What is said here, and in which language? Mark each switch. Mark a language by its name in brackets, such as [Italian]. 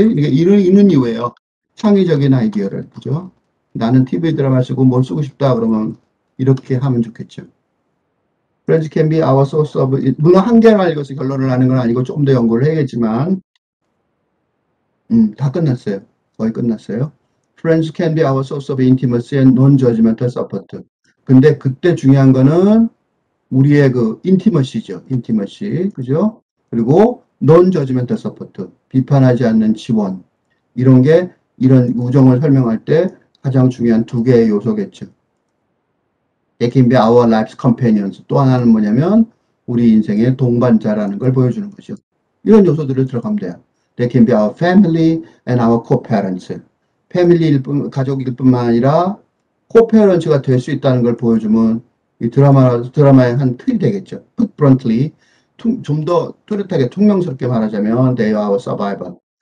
[Korean] 이게 읽는 이유예요. 창의적인 아이디어를, 그죠? 나는 TV 드라마 쓰고 뭘 쓰고 싶다 그러면 이렇게 하면 좋겠죠. [English] Friends can be our source of, [Korean] 물론 한 개만 읽어서 결론을 하는 건 아니고 좀 더 연구를 해야겠지만, 다 끝났어요. 거의 끝났어요. [English] Friends can be our source of intimacy and non-judgmental support. [Korean] 근데 그때 중요한 거는 우리의 그 인티머시죠. 인티머시. 그죠? [English] 그리고 non-judgmental support. [Korean] 비판하지 않는 지원. 이런 게 이런 우정을 설명할 때 가장 중요한 두 개의 요소겠죠. [English] They can be our life's companions. [Korean] 또 하나는 뭐냐면 우리 인생의 동반자라는 걸 보여주는 거죠. 이런 요소들을 들어가면 돼요. [English] They can be our family and our co-parents. [Korean] 가족일 뿐만 아니라 co-parents가 될 수 있다는 걸 보여주면 이 드라마의 한 틀이 되겠죠. [English] Put bluntly, [Korean] 좀 더 뚜렷하게 퉁명스럽게 말하자면 [English] they are our survivor.